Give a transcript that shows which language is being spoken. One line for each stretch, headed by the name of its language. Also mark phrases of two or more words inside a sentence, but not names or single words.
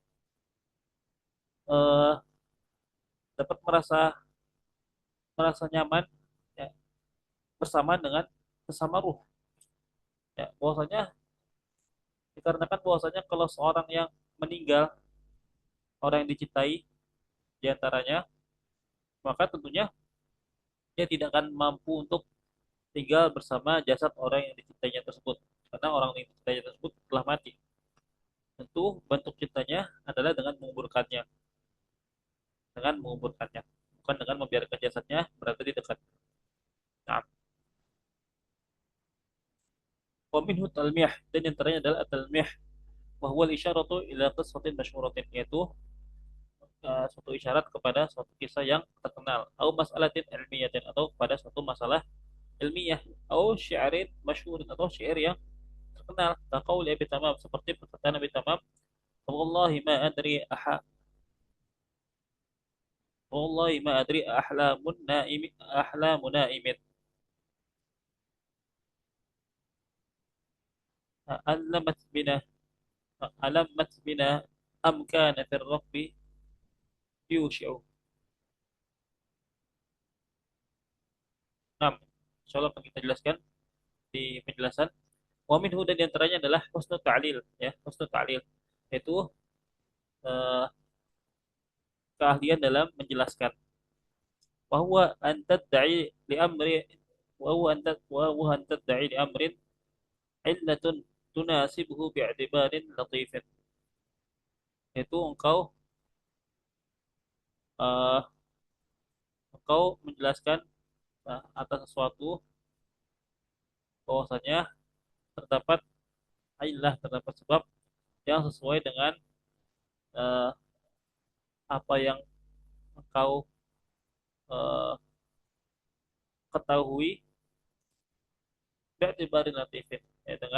Indonesian: eh, dapat merasa merasa nyaman ya, bersama dengan sesama ruh, ya bahwasanya dikarenakan bahwasanya kalau seorang yang meninggal, orang yang dicintai diantaranya, maka tentunya dia tidak akan mampu untuk tinggal bersama jasad orang yang dicintainya tersebut, karena orang yang dicintainya tersebut telah mati. Tentu bentuk cintanya adalah dengan menguburkannya, bukan dengan membiarkan jasadnya berada di dekat.
Arabic: Nah, ومنه التلميح,
Indonesian: dan yang terakhir adalah talmiyah,
Arabic: وهو الإشارة إلى قصة مشهورة,
Indonesian: yaitu suatu isyarat kepada suatu kisah yang terkenal, atau
Arabic: مسألة علمية,
Indonesian: atau pada suatu masalah ilmiah, atau
Arabic: شعر مشهور,
Indonesian: atau syair yang terkenal.
Arabic: كقول أبي تمام,
Indonesian: seperti perkataan Abi Tamam,
Arabic: والله ما أدري والله ما أدري أحلام نائم ألمت بنا ألمت بنا أم كان في الركب يوشع.
Indonesian: Nah, insyaallah akan kita jelaskan di penjelasan.
Arabic: ومنه,
Indonesian: dan diantaranya adalah
Arabic: حسن التعليل
Indonesian: ya,
Arabic: حسن التعليل,
Indonesian: yaitu eh, keahlian dalam menjelaskan.
Arabic: وهو أن تدعي لأمر وهو أن تدعي لأمر علة تناسبه باعتبار لطيف,
Indonesian: yaitu eh, engkau menjelaskan atas sesuatu bahwasanya terdapat terdapat sebab yang sesuai dengan eh, apa yang engkau eh, ketahui,
Arabic: باعتبار لطيف
Indonesian: ya,